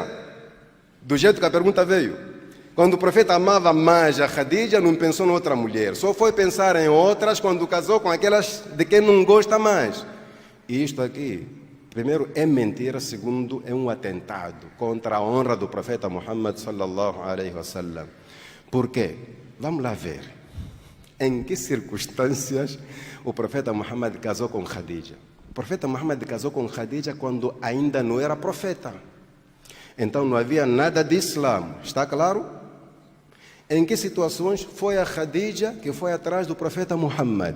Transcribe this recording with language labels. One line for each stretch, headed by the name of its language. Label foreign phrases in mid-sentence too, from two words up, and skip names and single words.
Portuguese: Do jeito que a pergunta veio. Quando o profeta amava mais a Khadija, não pensou em outra mulher. Só foi pensar em outras quando casou com aquelas de quem não gosta mais. E isto aqui, primeiro, é mentira. Segundo, é um atentado contra a honra do profeta Muhammad
Arabic: صلى الله عليه وسلم.
Portuguese: Por quê? Vamos lá ver. Em que circunstâncias o profeta Muhammad casou com Khadija? profeta Muhammad casou com Khadija quando ainda não era profeta. Então não havia nada de Islã, está claro? Em que situações foi a Khadija que foi atrás do profeta Muhammad?